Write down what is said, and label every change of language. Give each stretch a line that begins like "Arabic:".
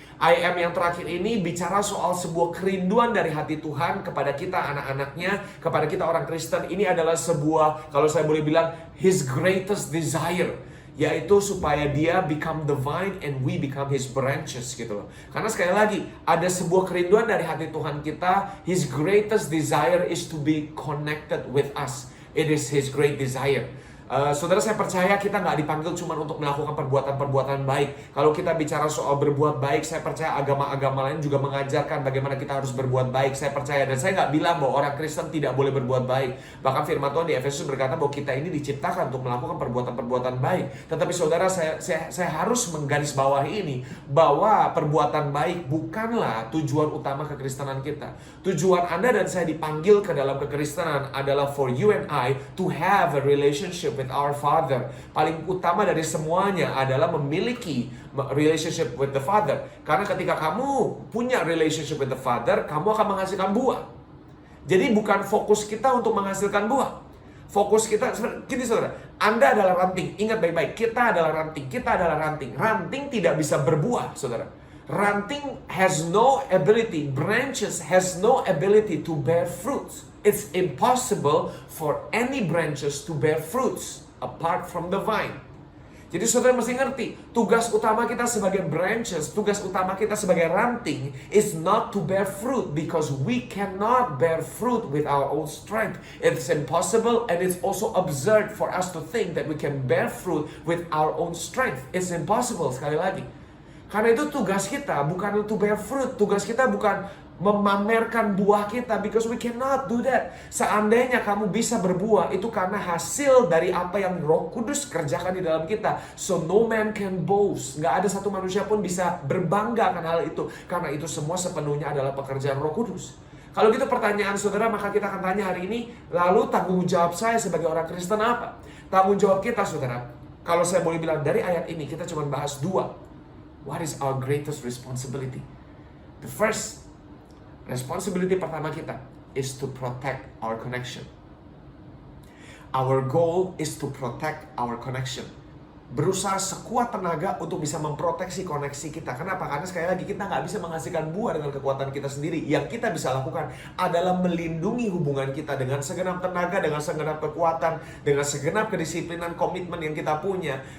English: I am
Indonesian: yang terakhir ini bicara soal sebuah kerinduan dari hati Tuhan kepada kita anak-anaknya, kepada kita orang Kristen. Ini adalah sebuah, kalau saya boleh bilang,
English: His greatest desire,
Indonesian: yaitu supaya dia
English: become the vine and we become His branches
Indonesian: gitu loh. Karena sekali lagi, ada sebuah kerinduan dari hati Tuhan kita.
English: His greatest desire is to be connected with us. It is His great desire.
Indonesian: Saudara, saya percaya kita nggak dipanggil cuma untuk melakukan perbuatan-perbuatan baik. Kalau kita bicara soal berbuat baik, saya percaya agama-agama lain juga mengajarkan bagaimana kita harus berbuat baik. Saya percaya, dan saya nggak bilang bahwa orang Kristen tidak boleh berbuat baik. Bahkan firman Tuhan di Efesus berkata bahwa kita ini diciptakan untuk melakukan perbuatan-perbuatan baik. Tetapi saudara, saya harus menggarisbawahi ini, bahwa perbuatan baik bukanlah tujuan utama kekristenan kita. Tujuan Anda dan saya dipanggil ke dalam kekristenan adalah
English: for you and I to have a relationship with our Father.
Indonesian: Paling utama dari semuanya adalah memiliki
English: relationship with the Father.
Indonesian: Karena ketika kamu punya
English: relationship with the Father,
Indonesian: kamu akan menghasilkan buah. Jadi bukan fokus kita untuk menghasilkan buah. Fokus kita, gini saudara, Anda adalah ranting. Ingat baik-baik, kita adalah ranting. Kita adalah ranting. Ranting tidak bisa berbuah, saudara.
English: Ranting has no ability, branches has no ability to bear fruits. It's impossible for any branches to bear fruits apart from the vine.
Indonesian: Jadi saudara mesti ngerti, tugas utama kita sebagai branches, tugas utama kita sebagai ranting
English: is not to bear fruit because we cannot bear fruit with our own strength. It's impossible and it's also absurd for us to think that we can bear fruit with our own strength. It's impossible
Indonesian: sekali lagi. Karena itu tugas kita bukan
English: to bear fruit,
Indonesian: tugas kita bukan memamerkan buah kita,
English: because we cannot do that.
Indonesian: Seandainya kamu bisa berbuah, itu karena hasil dari apa yang Roh Kudus kerjakan di dalam kita.
English: So no man can boast.
Indonesian: Nggak ada satu manusia pun bisa berbangga akan hal itu, karena itu semua sepenuhnya adalah pekerjaan Roh Kudus. Kalau gitu pertanyaan saudara, maka kita akan tanya hari ini, lalu tanggung jawab saya sebagai orang Kristen apa? Tanggung jawab kita saudara, kalau saya boleh bilang dari ayat ini kita cuma bahas dua.
English: What is our greatest responsibility? The first responsibility
Indonesian: pertama kita
English: is to protect our connection. Our goal is to protect our connection.
Indonesian: Berusaha sekuat tenaga untuk bisa memproteksi koneksi kita. Kenapa? Karena sekali lagi kita nggak bisa menghasilkan buah dengan kekuatan kita sendiri. Yang kita bisa lakukan adalah melindungi hubungan kita dengan segenap tenaga, dengan segenap kekuatan, dengan segenap kedisiplinan, komitmen yang kita punya.